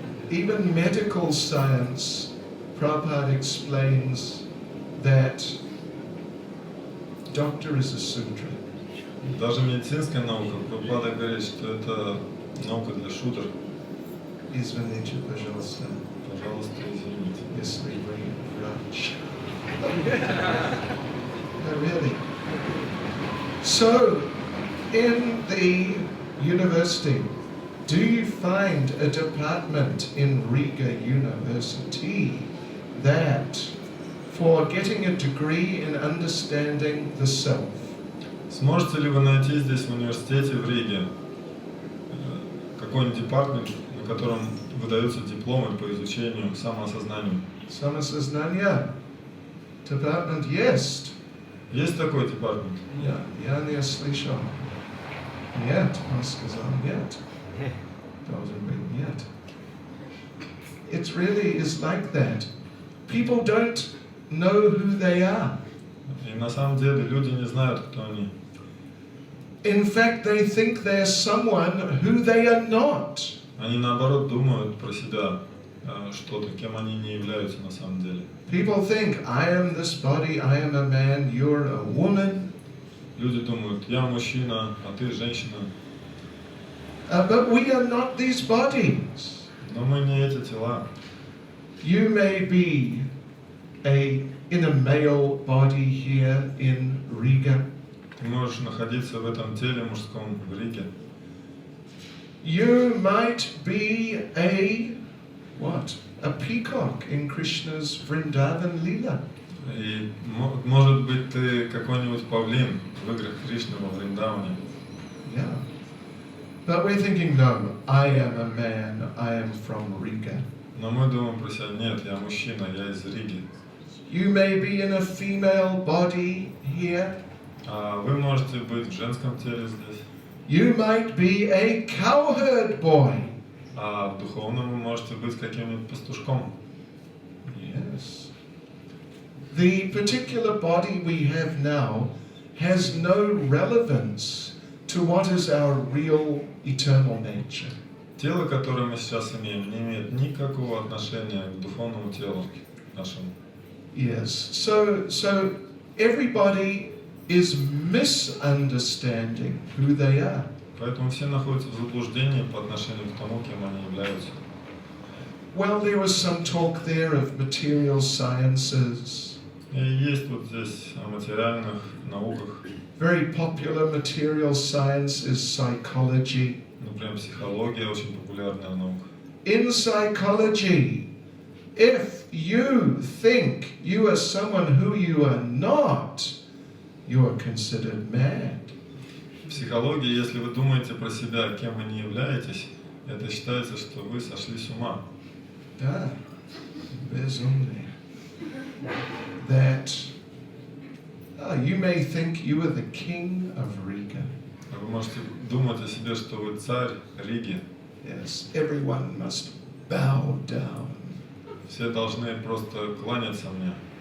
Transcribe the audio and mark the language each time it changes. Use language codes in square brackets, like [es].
[en] Even medical science, Prabhupada explains that doctor is a sutra. [ru] Даже медицинская наука, Прабхупада говорит, что это наука для шудр. Извините, пожалуйста. Пожалуйста, извините. Если вы врач. [en] No, really. So, in the university, do you find a department in Riga University that for getting a degree in understanding the self? [ru] Сможете ли вы найти здесь в университете в Риге какой-нибудь департамент, на котором выдаются дипломы по изучению самоосознанию? Самосознание. Department есть. Есть такой департамент? Я не слышал. Нет, он сказал нет. Должен быть нет. [en] It really is like that. People don't know who they are. [ru] И на самом деле люди не знают, кто они. [en] In fact, they think they're someone who they are not. [ru] Они наоборот думают про себя что-то, кем они не являются на самом деле. [en] People think, I am this body, I am a man, you're a woman. [ru] Люди думают: я мужчина, а ты женщина. [en] But we are not these bodies. [ru] Но мы не эти тела. [en] You may be in a male body here in Riga. [ru] Ты можешь находиться в этом теле мужском в Риге. [en] You might be a peacock in Krishna's Vrindavan Lila. [ru] И может быть ты какой-нибудь павлин в играх Кришны во Вриндаване. [en] Yeah. But we're thinking, no, I am a man, I am from Riga. [ru] Но мы думаем про себя: нет, я мужчина, я из Риги. [en] You may be in a female body here. [ru] А вы можете быть в женском теле здесь. [en] You might be a cowherd boy. [ru] А в духовном вы можете быть каким-нибудь пастушком. [en] Yes. The particular body we have now has no relevance to what is our real eternal nature. [ru] Тело, которое мы сейчас имеем, не имеет никакого отношения к духовному телу нашему. [en] Yes. So everybody is misunderstanding who they are. [ru] Поэтому все находятся в заблуждении по отношению к тому, кем они являются. [en] Well, there was some talk there of material sciences. [ru] И есть вот здесь о материальных науках. [en] Very popular material science is psychology. [ru] Например, психология очень популярная наука. [en] In psychology, if you think you are someone who you are not, you are considered mad. [ru] В психологии, если вы думаете про себя, кем вы не являетесь, это считается, что вы сошли с ума. Да, безумный. [en] That you may think you are the king of Riga. [ru] Вы можете думать о себе, что вы царь Риги. [en] Yes, everyone must bow down. [ru] Все должны просто кланяться мне.